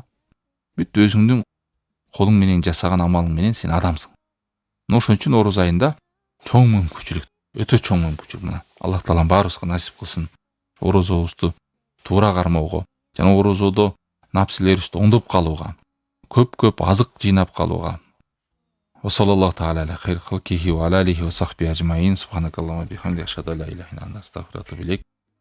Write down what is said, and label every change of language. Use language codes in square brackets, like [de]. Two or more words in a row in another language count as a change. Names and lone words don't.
[ky] Бүт өзүңдүн колуң менен жасаган амалың менен сен адамсың. Ошон үчүн ороз айында чоң мүмкүнчүлүк, өтө чоң мүмкүнчүлүк. Мына Алла таалам баарыбызга насип кылсын. Орозобузду туура кармоого жана орозодо напсилерибизди оңдоп калууга, көп азык жыйнап калууга. [ar] وصلى الله تعالى على خير خلقه وعلى آله وصحبه أجمعين. سبحانك اللهم بحمدك، أشهد أن لا إله إلا أنت، أستغفرك وأتوب إليك.